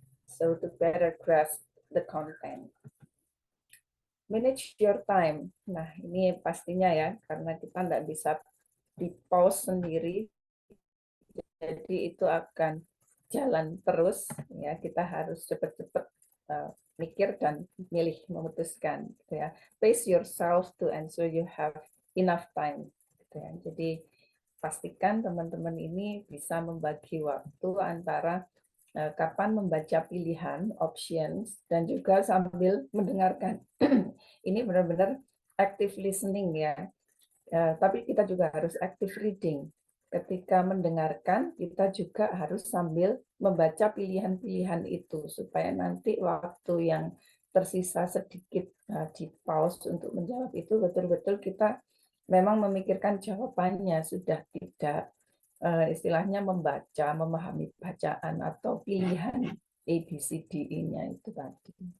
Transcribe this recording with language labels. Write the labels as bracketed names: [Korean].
[English] So to better grasp the content. Manage your time. [Indonesian] Nah ini pastinya ya, karena kita nggak bisa di pause sendiri. Jadi itu akan jalan terus, ya. Kita harus cepat-cepat mikir dan milih, memutuskan, gitu ya. [English] Pace yourself to ensure you have enough time, [Indonesian] gitu ya. Jadi pastikan teman-teman ini bisa membagi waktu antara kapan membaca pilihan, options, dan juga sambil mendengarkan. Ini benar-benar active listening ya. Tapi kita juga harus active reading. Ketika mendengarkan, kita juga harus sambil membaca pilihan-pilihan itu, supaya nanti waktu yang tersisa sedikit di pause untuk menjawab itu betul-betul kita memang memikirkan jawabannya, sudah tidak istilahnya membaca, memahami bacaan atau pilihan A, B, C, D, E-nya itu tadi.